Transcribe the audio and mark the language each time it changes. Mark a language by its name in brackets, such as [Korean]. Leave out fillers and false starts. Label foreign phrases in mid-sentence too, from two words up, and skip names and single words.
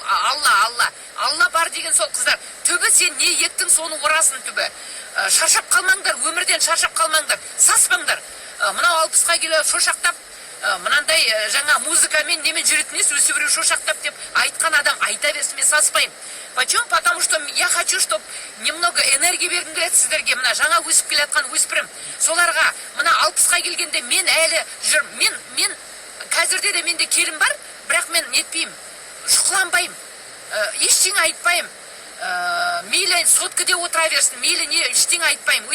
[Kazakh] Алла бар деген сол, қыздар. Түбі сен не ектің, соны орасын түбі. Шаршап қалмаңдар, өмірден шаршап қалмаңдар. Саспаңдар. Мынау 60-қа келіп шошақтап, мынандай жаңа музыкамен немен жүретін ес, өсі біреу шошақтап деп айтқан адам айта берсін, мен саспаймын. [Russian] Почему? Потому что я хочу, чтобы немного энергия [Kazakh] бергім келеді сіздерге. Мына жаңа өсіп келатқан өспірім. Соларға мына 60-қа келгенде мен әлі жүр. Мен қазірде де менде келім бар, бірақ мен нетпеймін, шұқыланбаймын, ештеңе айтпаймын. Мейлі соткіде отыра берсін, мейлі не ештеңе айтпаймын.